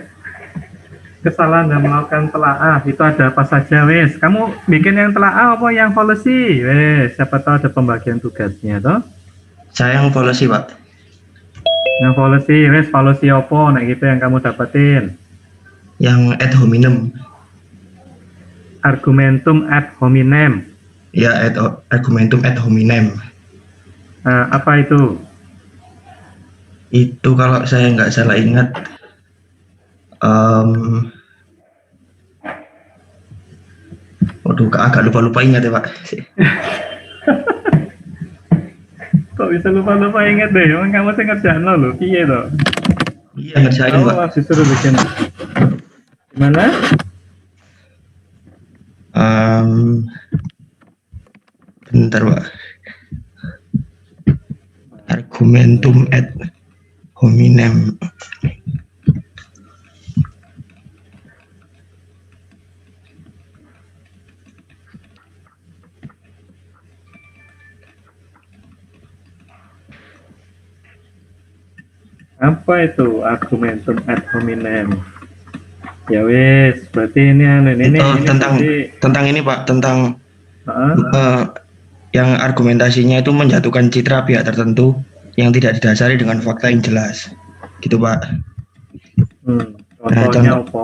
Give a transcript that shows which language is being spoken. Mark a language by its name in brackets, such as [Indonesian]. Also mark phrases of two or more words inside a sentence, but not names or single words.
[Indonesian] Kesalahan dalam melakukan telaah itu ada apa saja, wes. Kamu bikin yang telaah apa yang policy? Wes, siapa tahu ada pembagian tugasnya, toh? Saya yang policy Pak. Yang policy, wes policy apa? Nah, gitu yang kamu dapetin. [Latin] Yang ad hominem. Argumentum ad hominem. Ya, argumentum ad hominem. [Indonesian] Apa itu? Itu kalau saya nggak salah ingat, waduh, agak lupa-lupa ingat ya Pak. Kok bisa lupa-lupa inget deh? Emang kamu sih ngerjain lo, iya toh? Iya, ngerjain Pak. Oh, disuruh bikin. Gimana? Bentar Pak. [Latin] Argumentum ad hominem. [Indonesian] Apa itu [Latin] argumentum ad hominem? [Indonesian] Ya wes, berarti ini Itu tentang berarti, tentang ini Pak, tentang uh, yang argumentasinya itu menjatuhkan citra pihak tertentu yang tidak didasari dengan fakta yang jelas, gitu Pak. contohnya apa?